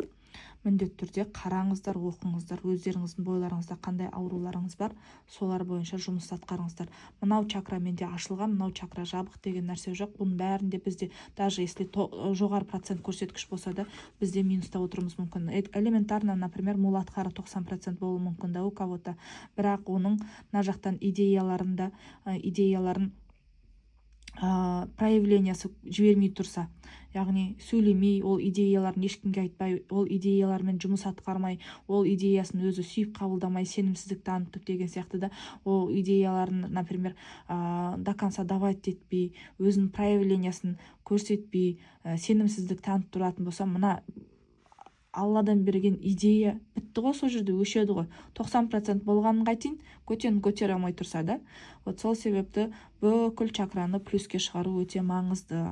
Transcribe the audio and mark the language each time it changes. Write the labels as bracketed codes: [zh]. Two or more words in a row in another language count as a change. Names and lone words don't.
[kk] Міндетті түрде қараңыздар, оқыңыздар, өздеріңіздің бойларыңызда қандай ауруларыңыз бар, солар бойынша жұмыс атқарыңыздар. Мынау чакра менде ашылған, мынау чакра жабық деген нәрсе жоқ. Бұның бәрінде бізде, [ru] даже если [kk] жоғары процент көрсеткіш болса да, бізде минуста отыруымыз мүмкін. [ru] Элементарно, например, муладхара 90% [kk] болуы мүмкін [ru] да у кого-то. [kk] Бірақ оның мына жақтан идеяларын проявлениясы жібермей тұрса, яғни сөйлемей, ол идеяларын ешкімге айтпай, ол идеялармен жұмыс атқармай, ол идеясын өзі сүйіп қабылдамай, сенімсіздік танытып деген сияқты да, ол идеяларын, например, [ru] до конца давать [kk] етпей, өзінің проявлениясын көрсетпей, сенімсіздік танытып тұратын болса, мына алладан берген идея бітті ғой, сол жерде өшеді ғой. 90% болғанын қайтейін, көтере алмай тұрса да. Вот сол себепті бүкіл чакраны плюске шығару өте маңызды.